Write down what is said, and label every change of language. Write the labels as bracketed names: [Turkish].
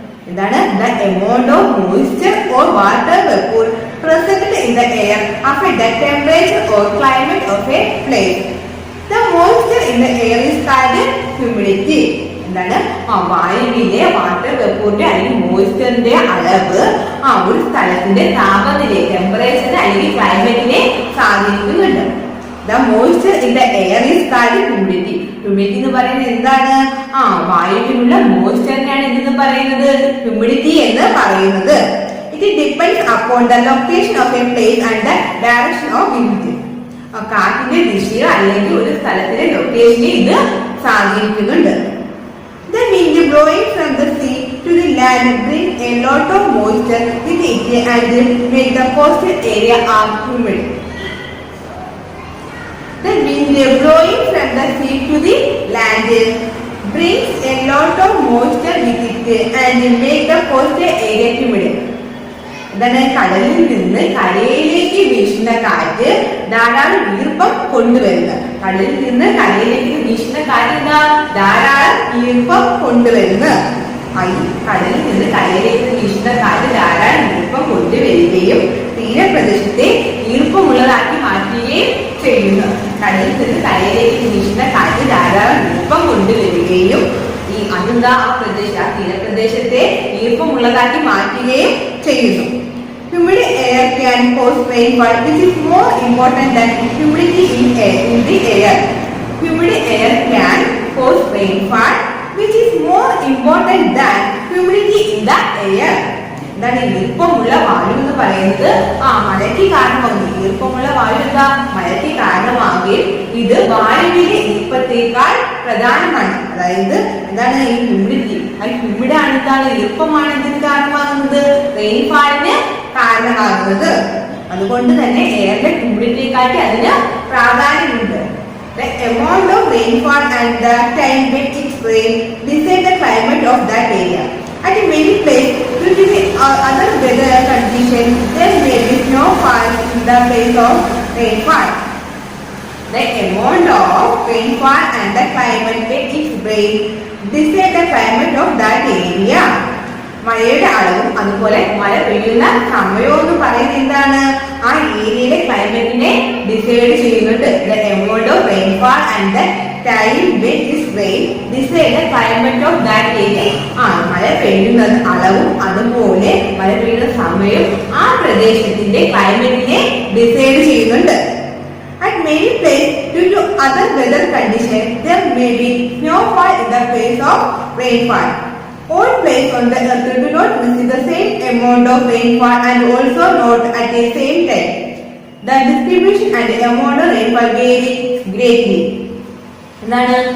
[Malayalam] എന്താണ്? [English] The amount of moisture or water vapor present in the air affect the temperature or climate of a place. The moisture in the air is called humidity. [Malayalam] എന്താണ്? വായുവിലെ water വേപ്പറിന്റെ അല്ലെങ്കിൽ മോയ്സ്ചറിന്റെ അളവ് ഒരു സ്ഥലത്തിന്റെ താപനിലയെ, ടെമ്പറേച്ചറിനെ അല്ലെങ്കിൽ ക്ലൈമറ്റിനെ സ്വാധീനിക്കുന്നുണ്ട്. [English] The moisture in the air is called humidity. [Malayalam] Humidity എന്ന് പറയുന്നത് എന്താണ്? വായുവിലുള്ള മോയ്സ്ചറിനെയാണ് എന്തെന്ന് പറയുന്നത്? ഹ്യൂമിഡിറ്റി എന്ന് പറയുന്നത്. [English] It depends upon the location of a place and the direction of wind. [Malayalam] കാറ്റിന്റെ ദിശയോ അല്ലെങ്കിൽ ഒരു സ്ഥലത്തിന്റെ ലൊക്കേഷനെ ഇത് സ്വാധീനിക്കുന്നുണ്ട്. [English] The wind blowing from the sea to the land brings a lot of moisture with it and make the coastal area humid. The wind blowing from the sea to the land brings a lot of moisture with it and make the coastal area humid. [Malayalam] എന്താണ്? കടലിൽ നിന്ന് കരയിലേക്ക് വീശുന്ന കാറ്റ് ധാരാളം ഈർപ്പം കൊണ്ടുവരുന്നത്. കടലിൽ നിന്ന് കരയിലേക്ക് വീശുന്ന കാറ്റ് എന്താ? ധാരാളം ഈർപ്പം കൊണ്ടുവരുന്നത്. കടലിൽ നിന്ന് കരയിലേക്ക് വീശുന്ന കാറ്റ് ധാരാളം ഈർപ്പം കൊണ്ടുവരികയും തീരപ്രദേശത്തെ ഈർപ്പമുള്ളതാക്കി മാറ്റുകയും ചെയ്യുന്നു. കടലിൽ നിന്ന് കരയിലേക്ക് വീശുന്ന കാറ്റ് ധാരാളം ഈർപ്പം കൊണ്ടുവരികയും അതെന്താ? ആ തീരപ്രദേശത്തെ ഈർപ്പമുള്ളതാക്കി മാറ്റുകയും ചെയ്യുന്നു. [English] Humid air can cause rainfall, which is more important than humidity in the air. Humid air can cause rainfall, which is more important than humidity in the air. [Malayalam] എന്താണ്? ഈർപ്പമുള്ള വായു എന്ന് പറയുന്നത് മഴയ്ക്ക് കാരണമാകും. ഈർപ്പമുള്ള വായു എന്താ? മഴയ്ക്ക് കാരണമാകുകയും ഇത് വായുവിലെ ഈർപ്പത്തേക്കാൾ പ്രധാനമാണ്. അതായത് എന്താണ്? ഈ ഹ്യൂമിഡിറ്റി, ഹ്യൂമിഡാണ് എന്താണ്? ഈർപ്പമാണ് ഇതിന് കാരണമാകുന്നത്, റെയിൻഫാളിന് കാരണമാകുന്നത്. അതുകൊണ്ട് തന്നെ എയറിന്റെ ഹ്യൂമിഡിറ്റിയെക്കാട്ടി അതിന് പ്രാധാന്യമുണ്ട്. [English] The amount of rainfall and the time when it rains decide the climate of that area. At many places, due to the other weather conditions, there may be snowfall in the place of rainfall. The amount of rainfall and the climate when it rains decide the climate of that area. [Malayalam] മഴയുടെ അളവും അതുപോലെ മഴ പെയ്യുന്ന സമയവും എന്ന് പറയുന്നത് എന്താണ്? ആ ഏരിയയിലെ ക്ലൈമറ്റിനെ ഡിസൈഡ് ചെയ്യുന്നുണ്ട്. [English] The amount of rainfall and the time when it rains decide the climate of that area. [Malayalam] മഴ പെയ്യുന്ന അളവും അതുപോലെ മഴ പെയ്യുന്ന സമയവും ആ പ്രദേശത്തിന്റെ ക്ലൈമറ്റിനെ ഡിസൈഡ് ചെയ്യുന്നുണ്ട്. [English] At many places, due to other weather conditions, there may be snowfall in the place of rainfall. All places on the earth do not receive the same amount of rainfall and also not at the same time. The distribution and the amount of rainfall vary greatly. [Malayalam] എന്താണ്?